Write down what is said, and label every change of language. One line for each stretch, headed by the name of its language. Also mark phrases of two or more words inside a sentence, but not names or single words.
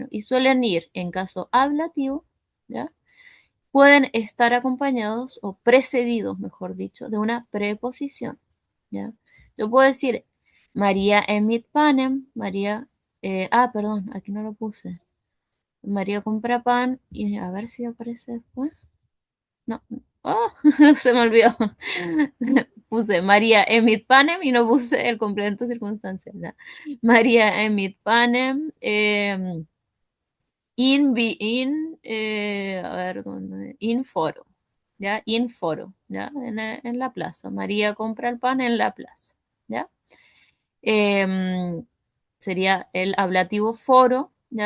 Spanish: Y suelen ir, en caso ablativo, ¿ya? Pueden estar acompañados o precedidos, mejor dicho, de una preposición, ¿ya? Yo puedo decir,
Latin: María emit panem, María,
Spanish: perdón, aquí no lo puse. María compra pan y a ver si aparece después. No, oh, se me olvidó. Puse
Latin: María emit panem
Spanish: y no puse el complemento circunstancial, ¿ya?
Latin: María emit panem,
Spanish: a ver, ¿dónde?
Latin: In foro,
Spanish: ¿ya?
Latin: In foro,
Spanish: ¿ya? En la plaza. María compra el pan en la plaza, ¿ya? Em, Sería el ablativo foro, ¿ya?